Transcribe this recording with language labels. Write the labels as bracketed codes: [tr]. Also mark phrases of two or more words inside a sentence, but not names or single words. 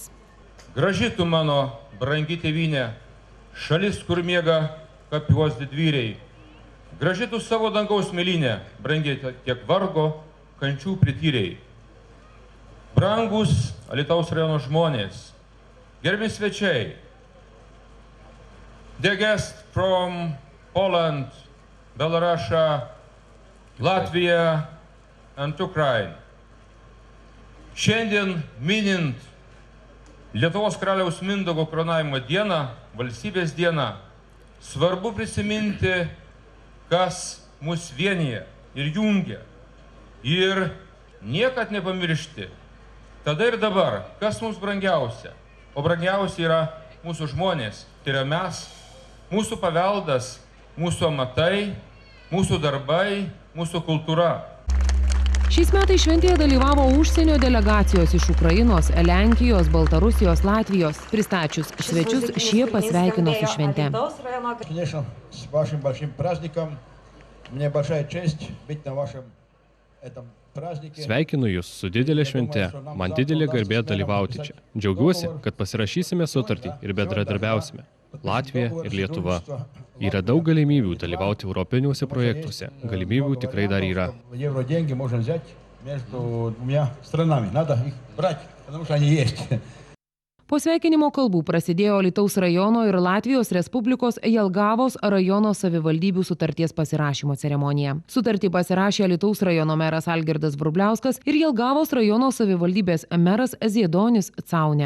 [lt] Graži tu mano, brangi tėvynė, šalis, kur miega kapiuos didvyriai. Graži tu savo dangaus mėlynė, brangi tiek vargo, kančių prityriai. Brangus Alytaus rajono žmonės, gerbi svečiai, [en] the guest from Poland, Belarus, Latvija and Ukraina. [lt] Šiandien minint Lietuvos karaliaus Mindaugo karūnavimo dieną, valstybės dieną, svarbu prisiminti, kas mus vienyje ir jungia. Ir niekad nepamiršti, tada ir dabar, kas mums brangiausia. O brangiausia yra mūsų žmonės, tai yra mes, mūsų paveldas, mūsų amatai, mūsų darbai, mūsų kultūra. Šiais metais šventėje dalyvavo užsienio delegacijos iš Ukrainos, Lenkijos, Baltarusijos, Latvijos. Pristačius svečius, šie pasveikino su švente. [ru] Конечно, с вашим большим праздником. Мне большая честь быть на вашем этом празднике. [lt] Sveikinu Jūs su didelė švente. Man didelė garbė dalyvauti čia. Džiaugiuosi, kad pasirašysime sutartį ir bendradarbiausime. Latvija ir Lietuva. Yra daug galimybių dalyvauti europiniuose projektuose. Galimybių tikrai dar yra. [ru] Евроденьги можно взять между двумя странами. Надо их брать, потому что они есть. [lt] Po sveikinimo kalbų prasidėjo Alytaus rajono ir Latvijos Respublikos Jelgavos rajono savivaldybių sutarties pasirašymo ceremonija. Sutartį pasirašė Alytaus rajono meras Algirdas Vrubliauskas ir Jelgavos rajono savivaldybės meras Ziedonis Caunė.